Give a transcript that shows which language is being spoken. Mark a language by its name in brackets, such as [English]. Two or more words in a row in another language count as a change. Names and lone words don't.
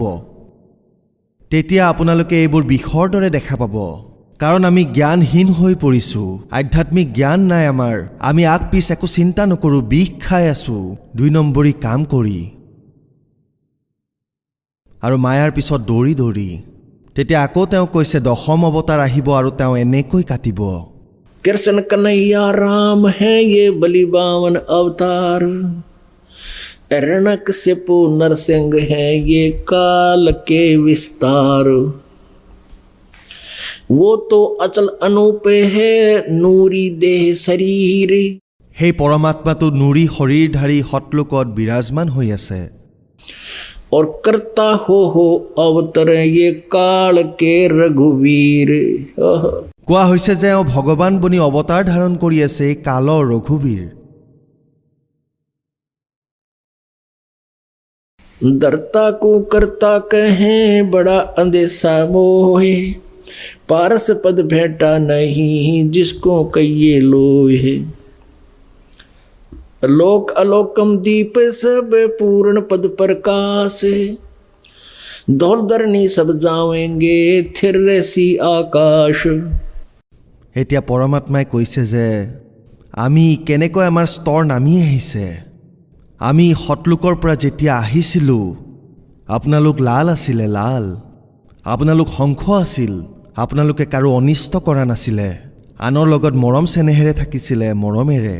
[Assamese] তেতিয়া আপোনালোকে এইবোৰ বিষৰ দৰে দেখা পাব, কাৰণ আমি জ্ঞানহীন হৈ পৰিছোঁ, আধ্যাত্মিক জ্ঞান নাই আমাৰ, আমি আগ পিছ একো চিন্তা নকৰোঁ, বিষ খাই আছোঁ 2 নম্বৰী কাম কৰি আৰু মায়াৰ পিছত দৌৰি দৌৰি। তেতিয়া আকৌ তেওঁ কৈছে 10ম অৱতাৰ আহিব আৰু তেওঁ এনেকৈ কাটিব। [Hindi] कृष्ण कन्हैया राम है ये बलिबावन अवतार, हिरण्यकशिपु नरसिंह है ये काल के विस्तार। वो तो अचल अनूप है नूरी देह शरीर, [Assamese] সেই পৰমাত্মাটো নুৰী শৰীৰধাৰী সতলোকত বিৰাজমান হৈ আছে। [Hindi] और करता हो अवतर ये काल के रघुवीर। [Assamese] কোৱা হৈছে যে এওঁ ভগৱান বনি অৱতাৰ ধাৰণ কৰি আছে এই কালৰ ৰঘুবীৰ। [Hindi] दरता को करता कहें बड़ा अंदेशा मोहे, पारस पद भेटा नहीं जिसको कहिए लोहे लोक अलोकम दीप सब पूर्ण पद प्रकाश धौलधरनी सब जावेंगे थिर सी आकाश। [Assamese] এতিয়া পৰমাত্মাই কৈছে যে আমি কেনেকৈ আমাৰ স্তৰ নামি আহিছে। আমি সতলোকৰ পৰা যেতিয়া আহিছিলোঁ আপোনালোক লাল আছিলে, লাল। আপোনালোক শংখ আছিল, আপোনালোকে কাৰো অনিষ্ট কৰা নাছিলে, আনৰ লগত মৰম চেনেহেৰে থাকিছিলে, মৰমেৰে।